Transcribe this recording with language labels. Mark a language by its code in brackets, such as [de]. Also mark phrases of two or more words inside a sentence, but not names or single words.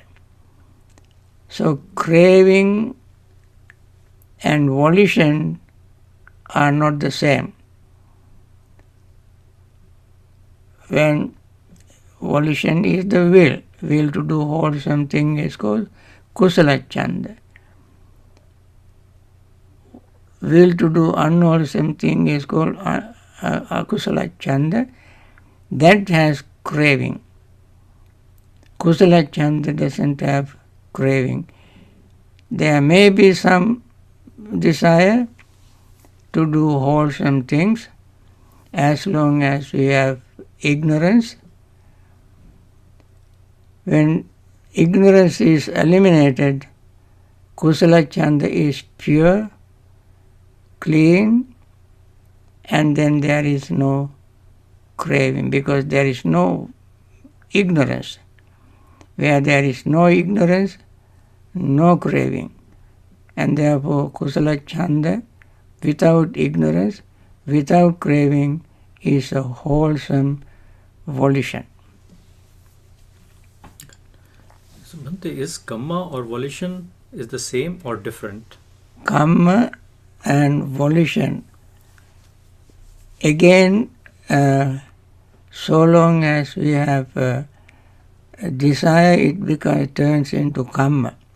[en] So craving and volition are not the same. When volition is the will to do wholesome thing is called [pi] kusala chanda. [en] Will to do unwholesome thing is called [pi] akusala chanda. [en] That has craving. [pi] Kusala chanda [en] doesn't have craving. There may be some desire to do wholesome things as long as we have ignorance. When ignorance is eliminated, [pi] kusala chanda [en] is pure, clean, and then there is no craving because there is no ignorance. Where there is no ignorance, no craving. And therefore [pi] kusala chanda [en] without ignorance, without craving, is a wholesome volition. So, Bhante, is Kamma or volition is the same or different? Kamma and volition, again, so long as we have a desire, it turns into Kamma.